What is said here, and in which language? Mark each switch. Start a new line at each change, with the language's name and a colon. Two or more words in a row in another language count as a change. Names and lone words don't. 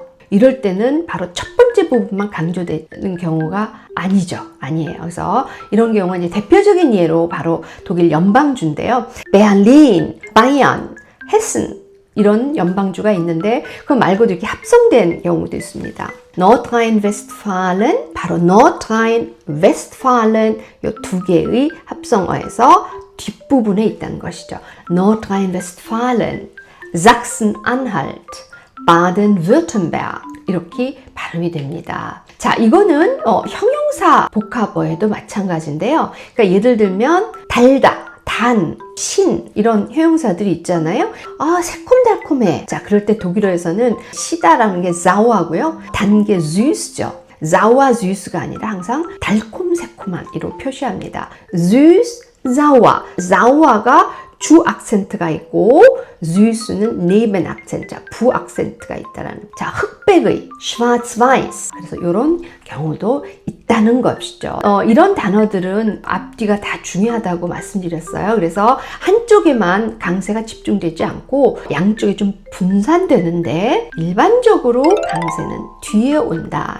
Korean: 이럴 때는 바로 첫 번째 부분만 강조되는 경우가 아니에요. 그래서 이런 경우는 이제 대표적인 예로 바로 독일 연방주인데요. 베를린, 바이언, 헤슨 이런 연방주가 있는데 그 말고도 이렇게 합성된 경우도 있습니다. Nordrhein-Westfalen, 바로 Nordrhein-Westfalen 이 두 개의 합성어에서 뒷부분에 있다는 것이죠. Nordrhein-Westfalen, Sachsen-Anhalt, Baden-Württemberg 이렇게 발음이 됩니다. 자, 이거는 형용사 복합어에도 마찬가지인데요. 그러니까 예를 들면 달다, 단, 신 이런 형용사들이 있잖아요. 아, 새콤달콤해. 자, 그럴 때 독일어에서는 시다라는 게 sauer고요. 단 게 süß죠. sauer, süß가 아니라 항상 달콤새콤한 이로 표시합니다.
German: süß, sauer.
Korean: sauer가 주 악센트가 있고 süß는 neben 악센트, 부 악센트가 있다라는. 자, 흑백의 schwarz-weiß. 그래서 이런 경우도 있다는 것이죠. 이런 단어들은 앞뒤가 다 중요하다고 말씀드렸어요. 그래서 한쪽에만 강세가 집중되지 않고 양쪽에 좀 분산되는데 일반적으로 강세는 뒤에 온다.